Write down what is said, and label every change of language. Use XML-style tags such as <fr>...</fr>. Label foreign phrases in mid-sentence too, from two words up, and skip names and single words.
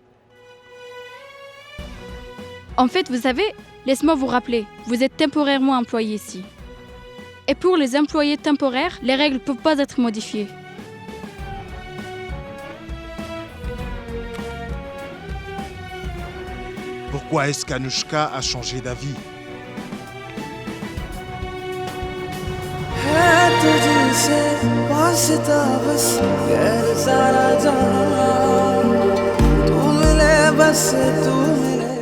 <fr>En fait, vous savez, laisse-moi vous rappeler, vous êtes temporairement employé ici. Et pour les employés temporaires, les règles ne peuvent pas être modifiées. Pourquoi est-ce qu'Anouchka a changé d'avis?</fr> <hi>है तुझसे वास्ता बस गैर सारा जहां तू मिले बस तू मिले</hi>